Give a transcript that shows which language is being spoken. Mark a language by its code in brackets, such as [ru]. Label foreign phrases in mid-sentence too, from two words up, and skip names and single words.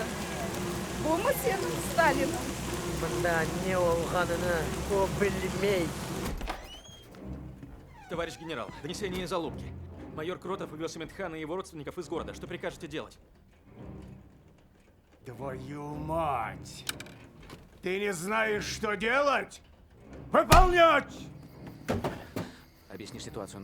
[tr] Bu mu senin Stalin'in? Bunda ne olганını o bilmey. [ru] Товарищ генерал, донесение из Алубки. Майор Кротов увез Амедхана и его родственников из города. Что прикажете делать? Твою мать! Ты не знаешь, что делать? Выполнять! Объяснишь ситуацию.